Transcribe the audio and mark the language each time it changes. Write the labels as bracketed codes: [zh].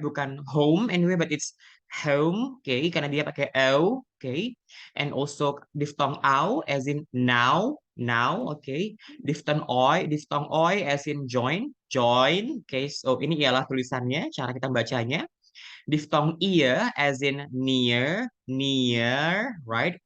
[en] Bukan home anyway, but it's home, okay? Karena dia pakai L, okay? And also diphthong ow as in now, okay? Diphthong oi as in join, okay? [id] So ini ialah tulisannya, cara kita bacanya. [en] Diphthong ear as in near, right?